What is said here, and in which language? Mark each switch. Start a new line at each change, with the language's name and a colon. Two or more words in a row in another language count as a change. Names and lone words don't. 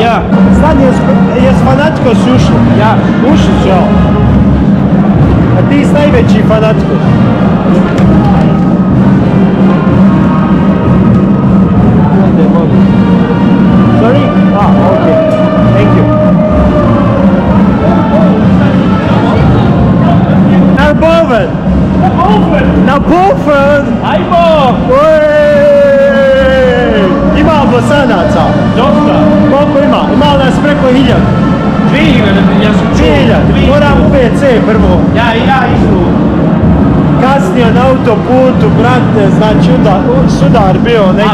Dutch: Ja.
Bosnian: Sad jes Fanatikos ušli?
Dutch: Ja.
Bosnian: Ušli su, jel? A ti si najveći Fanatikos?
English: Sorry? Okay. Thank you.
Dutch: Naar boven! Naar boven! Naar boven!
Bosnian: Ajmo! Ima Bosanaca? Dosta! Koliko ima? Ima li nas preko 1000? 2000, ja sam čuo. 2000? Moram u WC prvo. Ja isto. Kasnio na autoputu, brate, znači sudar bio neki.